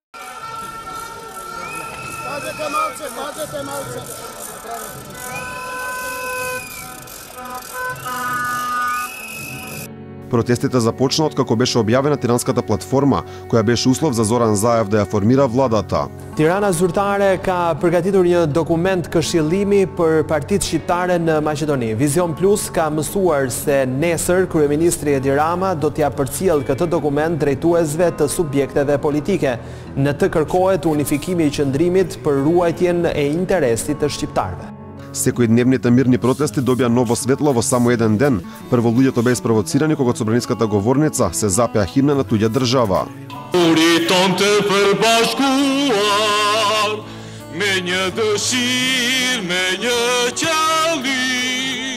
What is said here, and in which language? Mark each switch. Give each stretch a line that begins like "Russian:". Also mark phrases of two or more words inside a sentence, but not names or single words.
Macedonian: Протестите започнаа откако беше објавена Тиранската платформа, која беше услов за Зоран Заев да ја формира владата.
Albanian: Tirana Zyrtare ka përgatitur një dokument këshillimi për partitë shqiptare në Maqedoni. Vizion Plus ka mësuar se nesër kryeministri Edi Rama do t'ja përcjell këtë dokument drejtuesve të subjekteve politike. Në të kërkohet unifikimi I qëndrimit për ruajtjen e interesit të shqiptarëve.
Macedonian: Секојдневните мирни протести добија ново светло во само еден ден. Прво луѓето беа спровоцирани кога од собраниската говорница се запеа химна на туѓа држава.
Albanian: Уритон те përбashkuar me një dëshirë, me një qëllim.